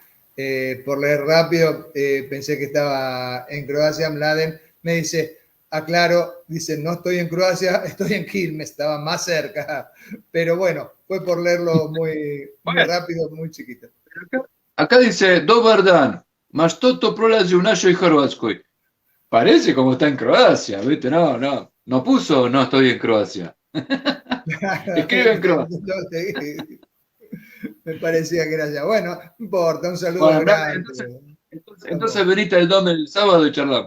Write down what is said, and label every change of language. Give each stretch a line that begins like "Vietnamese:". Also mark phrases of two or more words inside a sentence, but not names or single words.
Spanish: Por leer rápido, pensé que estaba en Croacia. Mladen me dice, aclaro, dice, no estoy en Croacia, estoy en Quilmes, estaba más cerca. Pero bueno, fue por leerlo muy rápido, muy chiquito. Acá dice,
Croatian: Dobar dan, Mastoto prolazi u našoj Hrvatskoj.
Spanish: Parece como está en Croacia, ¿viste? No puso, no estoy en Croacia. Escribe en Croacia. Me parecía que era allá. Bueno, no importa, un saludo grande. Entonces venite el DOM el sábado y charlamos.